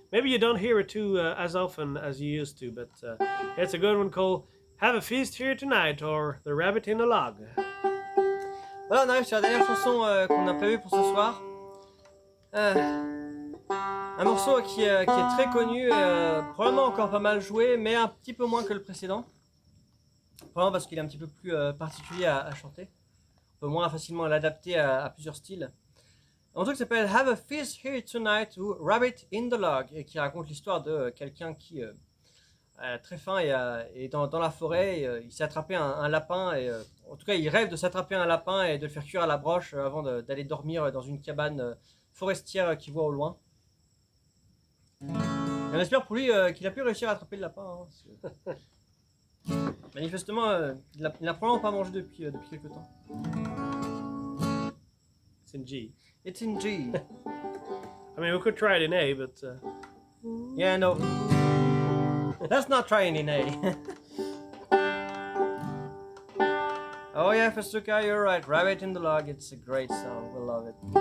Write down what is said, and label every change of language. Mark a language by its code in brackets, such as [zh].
[en] Maybe you don't hear it too as often as you used to, but it's a good one called Have a Feast Here Tonight or The Rabbit in the Log. [fr] Voilà, on arrive sur la dernière chanson qu'on a prévue pour ce soir. Un morceau qui est très connu, probablement encore pas mal joué, mais un petit peu moins que le précédent. Probablement parce qu'il est un petit peu plus particulier à chanter. On peut moins facilement l'adapter à plusieurs styles. Un truc qui s'appelle Have a Feast Here Tonight ou Rabbit in the Log et qui raconte l'histoire de quelqu'un qui a très faim et dans la forêt, il s'est attrapé un lapin et en tout cas il rêve de s'attraper un lapin et de le faire cuire à la broche avant d'aller dormir dans une cabane forestière qu'il voit au loin. Et on espère pour lui qu'il a pu réussir à attraper le lapin. Hein, parce que... Manifestement, il n'a probablement pas mangé depuis quelques temps. [en] It's in G. It's in G. I mean, we could try it in A, but... Yeah, no. Let's not try it in A. Oh yeah, Festuca, you're right. Rabbit in the Log, it's a great song. We'll love it.